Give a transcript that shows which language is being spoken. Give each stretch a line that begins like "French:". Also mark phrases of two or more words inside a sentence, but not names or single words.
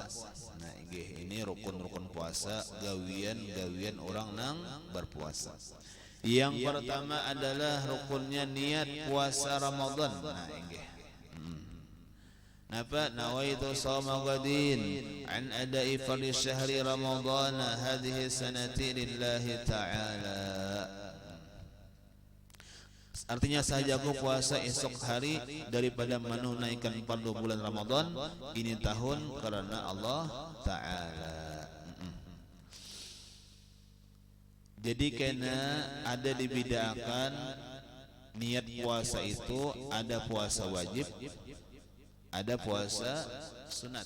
Banjar: Nah, ini rukun puasa, gawian orang nang berpuasa. Yang pertama adalah rukunnya niat puasa Ramadan. Nah, inggih. Napa
Arabic: نويت صوم غد عن أداء فرض شهر رمضان هذه سنة لله تعالى.
Banjar: Artinya sahajaku puasa esok hari daripada menunaikan fardu bulan Ramadan ini tahun karena Allah Ta'ala. Jadi kena ada dibedakan niat puasa itu ada puasa wajib, ada puasa sunat.